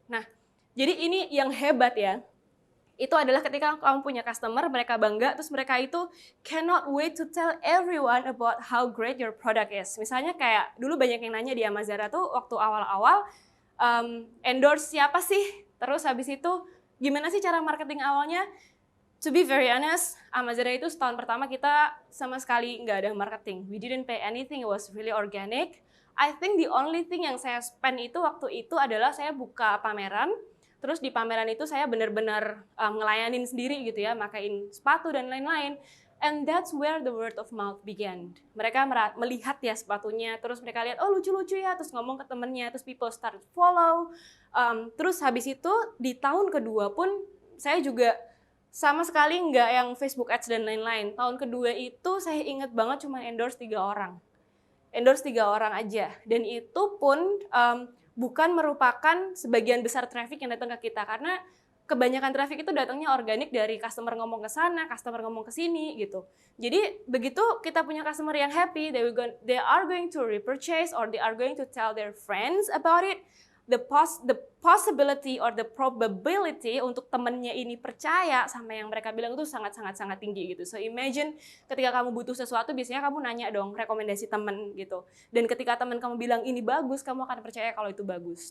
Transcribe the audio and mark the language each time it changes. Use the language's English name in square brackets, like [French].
[Indonesian] Nah, jadi ini yang hebat ya. Itu adalah ketika kamu punya customer, mereka bangga, terus mereka itu cannot wait to tell everyone about how great your product is. Misalnya kayak dulu banyak yang nanya di Amazara tuh waktu awal-awal, endorse siapa sih? Terus habis itu gimana sih cara marketing awalnya? To be very honest, Amazara itu setahun pertama kita sama sekali nggak ada marketing. [English] We didn't pay anything, it was really organic. [Indonesian] I think the only thing yang saya spend itu waktu itu adalah saya buka pameran. Terus di pameran itu saya benar-benar ngelayanin sendiri gitu ya, makain sepatu dan lain-lain. [English] And that's where the word of mouth began. [Indonesian] Mereka melihat ya sepatunya, terus mereka lihat, oh lucu-lucu ya, terus ngomong ke temennya, terus people start follow. Terus habis itu di tahun kedua pun saya juga sama sekali nggak yang Facebook Ads dan lain-lain. Tahun kedua itu saya ingat banget cuma endorse 3 orang. Endorse 3 orang aja. Dan itu pun bukan merupakan sebagian besar traffic yang datang ke kita. Karena kebanyakan traffic itu datangnya organik dari customer ngomong ke sana, customer ngomong ke sini gitu. [English] Jadi begitu kita punya customer yang happy, they are going to repurchase or they are going to tell their friends about it. [Indonesian] The possibility or the probability untuk temennya ini percaya sama yang mereka bilang itu sangat tinggi gitu. So imagine ketika kamu butuh sesuatu, biasanya kamu nanya dong rekomendasi temen gitu. Dan ketika temen kamu bilang ini bagus, kamu akan percaya kalau itu bagus.